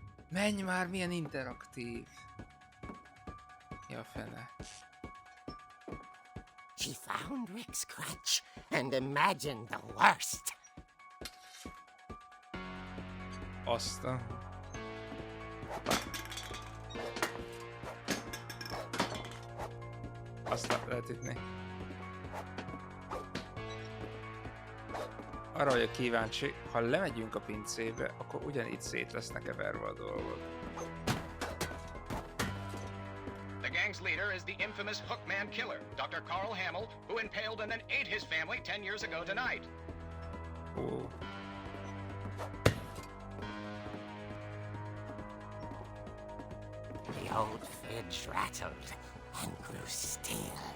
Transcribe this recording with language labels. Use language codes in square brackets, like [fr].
[hu] Menj már, milyen interaktív. Ja, fene. [en] She found Rick's crutch and imagined the worst. [hu] Aztán. Azt lehet ütni. Arra vagyok kíváncsi, ha lemegyünk a pincébe, akkor ugyanígy szét lesznek-e verve a dolgok. [en] The gang's leader is the infamous Hookman killer, Dr. Carl Hamill, who impaled and then ate his family 10 years ago tonight. Ó. The old fridge rattled and grew still.